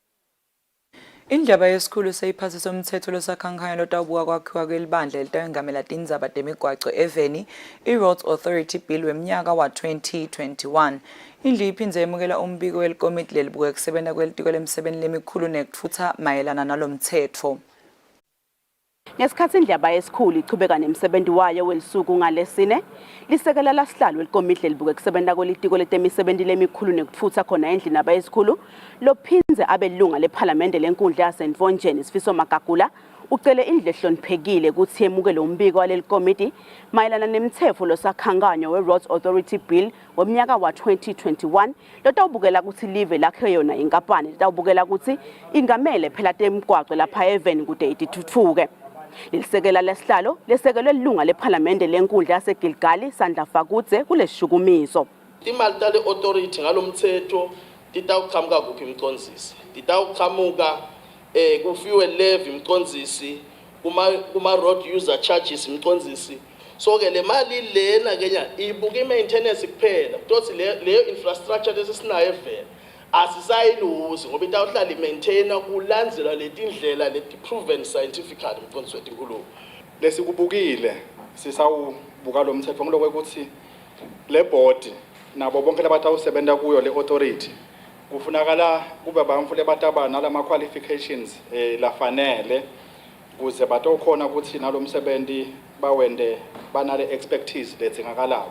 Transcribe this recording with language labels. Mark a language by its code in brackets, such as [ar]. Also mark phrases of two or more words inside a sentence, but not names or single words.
[ss] Indaba yesikhulu seyiphasisa umthetho losakhankanya lotawubuka kwakhiwa kwelibandla elitawungamela Tindzaba temigwaco eveni i-Roads Authority Bill wemnyaka wa 2021. Indlu iphindze yemukela umbiko welikomiti lelibuka kusebenza kwelitiko lemsebenzi lemikhulu nekutfutsa mayelana nalomthetho. Ngesikhathi indaba yesikhulu ichubeka nemsebenzi wayo welisuku ngalesine lisekela lasihlalo welikomiti lelibuka kusebenza kwelitiko letemisebenzi lemikhulu nekutfutsa khona endlini abayisikhulu lophinze abelunga leParliament lenkundla yaseNtvonjeni Sifiso Magagula ucele indlu ehloniphekile ukuthi yemukele umbiko walelikomiti mayelana nemthetho losakhankanyo we-Roads Authority Bill womnyaka wa 2021 lotawubukela ukuthi live lakhe yona inkampani lotawubukela ukuthi ingamele phela temgwaqo lapha eveni kude itithuthuke. Lilisekela lesihlalo lesekelwe ilunga leParliament lenkundla yaseGilgali Sandla Fakudze kulesishukumiso. Imali tale authority ngalomthetho titawuqhamuka kuphi imcondzisi? Titawuqhamuka kufiwe levy imcondzisi kuma [en] road user charges [ss] imcondzisi. So ke le mali lena kenya ibuka i-maintenance kuphela ukuthi leyo infrastructure lesisinayo evela asisayiluzi ngoba itawuhlala i-maintainer kulandzela letindlela leti- [en] proven scientifically [ss] mcondzisi wetinkulumo. Lesikubukile sisawubuka lo mthetho ngilokho ukuthi le board nabo bonke labatawusebenza kuyo le authority kufunakala kube bamfule bataba nalama qualifications lafanele kuze batokhona ukuthi nalomsebenzi bawende banale expertise ledzingakalayo.